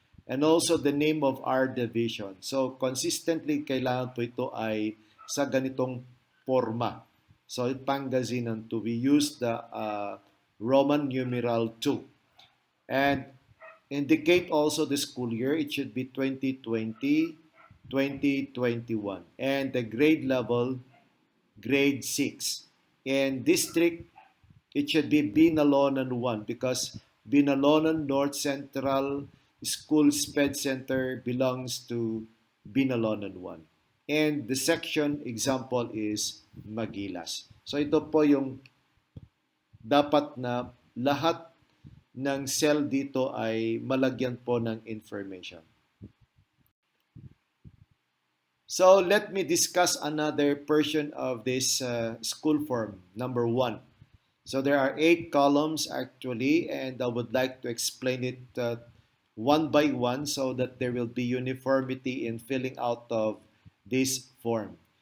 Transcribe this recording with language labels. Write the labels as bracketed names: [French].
[English] And also the name of our division. [Filipino] So, consistently kailangan po ito ay sa ganitong forma. [English] So, Pangasinan 2, we use the Roman numeral 2. And indicate also the school year. It should be 2020, 2021. And the grade level, grade 6. And district, it should be Binalonan 1 because Binalonan North Central School SPED Center belongs to Binalonan 1. And the section example is Magilas. [Filipino] So ito po yung dapat na lahat ng cell dito ay malagyan po ng information. [English] So let me discuss another portion of this school form, number 1. So there are 8 columns actually, and I would like to explain it one by one so that there will be uniformity in filling out of this form.